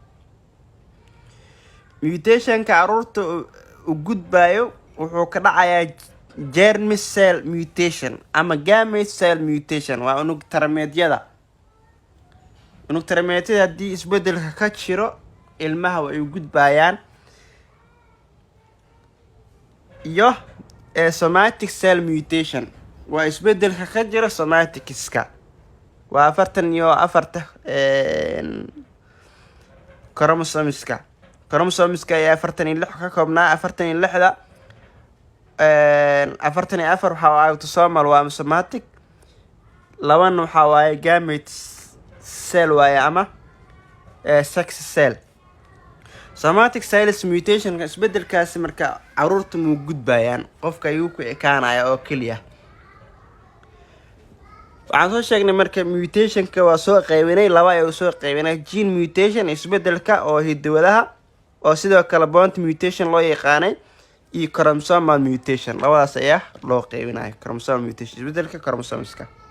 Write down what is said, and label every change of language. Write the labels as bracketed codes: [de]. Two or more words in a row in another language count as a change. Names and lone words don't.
[so] mutationka caruurta u gudbayo wuxuu ka dhacayaa [en] germ cell mutation [so] ama [en] gamete cell mutation. [so] waa unug tarameedyada haddii isbedelka ka jiro ilmaha way u gudbayaan. iyo [en] somatic cell mutation [so] waa isbedelka ka jira somaticska. waa 44 chromosomeska ayaa 46 ka koobnaa. 46da 44 waxaa waaye autosomal waa somatic, 2 waxaa waaye [en] gamete cell [so] waaye ama [en] sex cell. somatic silence mutation [so] isbedelkaasi marka caruurta muu gudbayaan qofka ayuu ku ekaanaya oo keliya. waxaan soo sheegnay marka mutationka waa soo qaybinay laba ay soo qaybinay [en] gene mutation [so] isbedelka oo hiddo-wadaha oo sidoo kale [en] point mutation [so] loo yaqaanay iyo [en] chromosomal mutation [so] labadaas ayaa loo qaybinayo [en] chromosomal mutation [so] isbedelka chromosomeska.